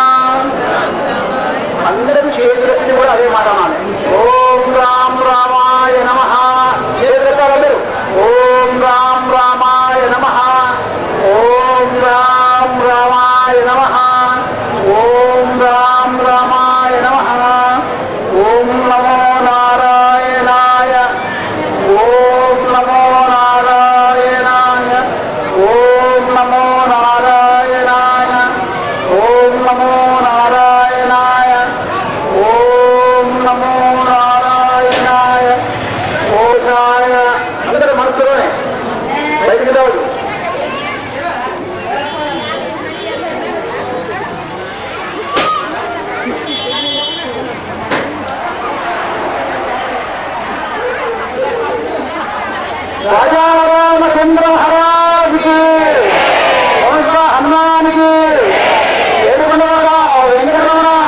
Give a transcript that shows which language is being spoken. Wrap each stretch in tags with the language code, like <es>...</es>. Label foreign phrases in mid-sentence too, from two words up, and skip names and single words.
<te>అందరూ చేతులెత్తి కూడా అదే మాట అనాలి.</te> <sa>ఓం రామ్ రామాయ నమః.</sa> <te>చేతులెత్తాలి అందరూ.</te> <sa>ఓం రామ్ రామాయ నమః. ఓం రామ్ రామాయ నమః. ఓం రామ్ రామాయ నమః. ఓం నమో నారాయణాయ. ఓం నమో నారాయణాయ. ఓం నమో నారాయణాయ. ఓం నమో నారాయణాయ. ఓం నమో నారాయణాయ.</sa> <te>ఓషాయ. అందరూ మనసులోనే బయటికి రావద్దు. రాజా రామచంద్ర మహారాజుకి, హనుమానికి, ఏడుకొండవాడ వెంకటరమణ,</te>